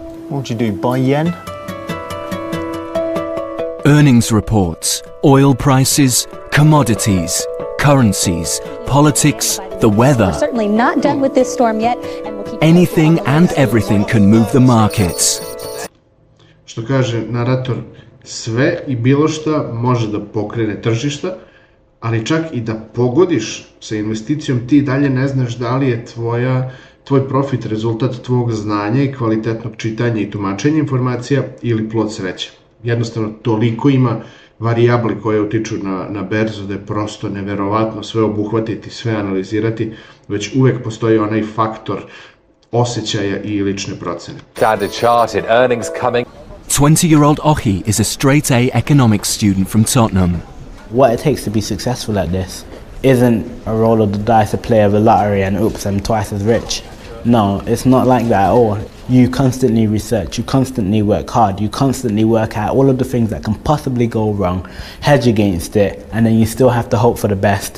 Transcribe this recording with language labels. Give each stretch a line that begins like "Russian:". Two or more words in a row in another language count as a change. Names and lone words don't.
English: What would you do, buy yen? Earnings reports, oil prices, commodities, currencies, politics, the weather. We're certainly not done with this storm yet, and we'll keep Anything and everything can move the markets.
Serbian: Što kaže narator, sve i bilo šta može da pokrene tržišta, ali čak i da pogodiš sa investicijom, ti dalje ne znaš da li je tvoj profit rezultat tvog znanja i kvalitetnog čitanja i tumačenja informacija ili plod sreće. Jednostavno, toliko ima varijabli koje utiču na berzu da je prosto neverovatno sve obuhvatiti, sve analizirati, već uvek postoji onaj faktor osjećaja i lične procene.
English: Standard Chartered earnings coming. 20-year-old Ohi is a straight-A economics student from Tottenham. What it takes to be successful at this isn't a roll of the dice, a play of a lottery and oops, I'm twice as rich. No, it's not like that at all. You constantly research, you constantly work hard, you constantly work out all of the things that can possibly go wrong, hedge against it, and then you still have to hope for the best.